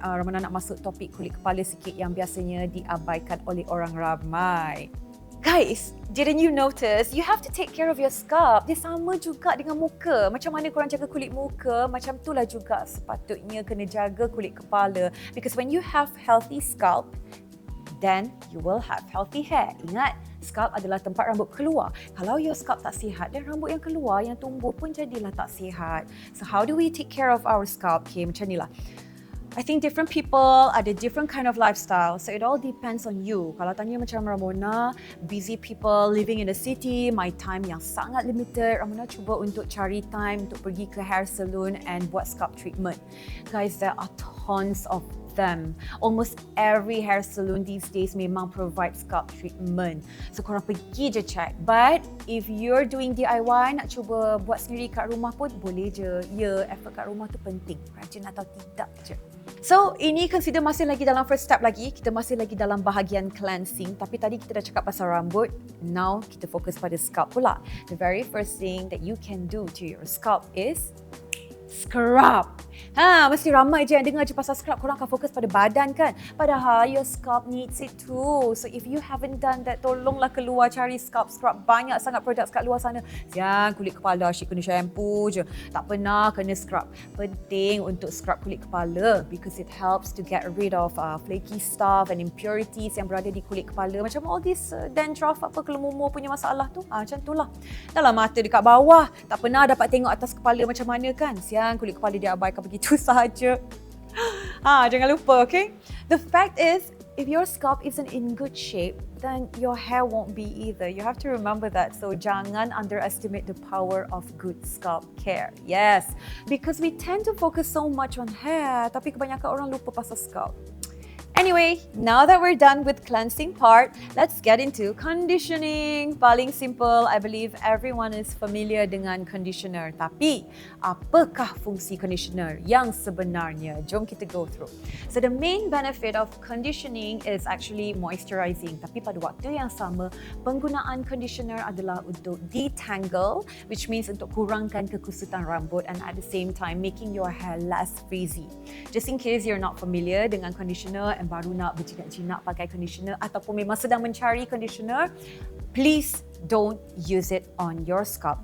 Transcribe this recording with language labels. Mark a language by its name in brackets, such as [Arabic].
[Malay] Ramona nak masuk topik kulit kepala sikit yang biasanya diabaikan oleh orang ramai. [English] Guys, didn't you notice? You have to take care of your scalp. [Malay] Dia sama juga dengan muka. Macam mana korang jaga kulit muka, macam itulah juga sepatutnya kena jaga kulit kepala. [English] Because when you have healthy scalp, then you will have healthy hair. [Malay] Ingat, scalp adalah tempat rambut keluar. Kalau your scalp tak sihat, dan rambut yang keluar, yang tumbuh pun jadilah tak sihat. [English] So how do we take care of our scalp? Okay, [Malay] macam ni lah. [English] I think different people ada different kind of lifestyle. So it all depends on you. [Malay] Kalau tanya macam Ramona, [English] busy people living in the city, [Malay] my time yang sangat limited, Ramona cuba untuk cari time untuk pergi ke hair salon and buat scalp treatment. [English] Guys, there are tons of them. Almost every hair salon these days [Malay] memang [English] provide scalp treatment. [Malay] So korang pergi je check. [English] But if you're doing DIY, [Malay] nak cuba buat sendiri kat rumah pun boleh je. Effort kat rumah tu penting. Rajin atau tidak je. So, ini consider masih lagi dalam first step lagi. Kita masih lagi dalam bahagian cleansing. Tapi tadi kita dah cakap pasal rambut. Now, kita fokus pada scalp pula. [English] The very first thing that you can do to your scalp is scrub. [Malay] Mesti ramai je yang dengar je pasal scrub. Korang akan fokus pada badan kan? [English] Padahal your scalp needs it too. So if you haven't done that, [Malay] tolonglah keluar cari scalp scrub. Banyak sangat produk kat luar sana. Siang kulit kepala asyik kena shampoo je. Tak pernah kena scrub. Penting untuk scrub kulit kepala [English] because it helps to get rid of flaky stuff and impurities [Malay] yang berada di kulit kepala. Macam all this dandruff apa kelumumur punya masalah tu. Macam tu lah. Dalam mata dekat bawah. Tak pernah dapat tengok atas kepala macam mana kan? Siang kulit kepala dia abaikan begitu sahaja. Jangan lupa, okay? [English] The fact is, if your scalp isn't in good shape, then your hair won't be either. You have to remember that. So jangan underestimate the power of good scalp care. Yes, because we tend to focus so much on hair, [Malay] tapi kebanyakan orang lupa pasal scalp. [English] Anyway, now that we're done with cleansing part, let's get into conditioning. Paling simple, I believe everyone is familiar dengan conditioner. [Malay] Tapi, apakah fungsi conditioner yang sebenarnya? Jom kita go through. [English] So, the main benefit of conditioning is actually moisturizing. [Malay] Tapi pada waktu yang sama, penggunaan conditioner adalah untuk detangle, [English] which means [Malay] untuk kurangkan kekusutan rambut [English] and at the same time making your hair less frizzy. Just in case you're not familiar dengan conditioner and [Malay] baru nak berjinak-jinak pakai conditioner ataupun memang sedang mencari conditioner, [English] please don't use it on your scalp.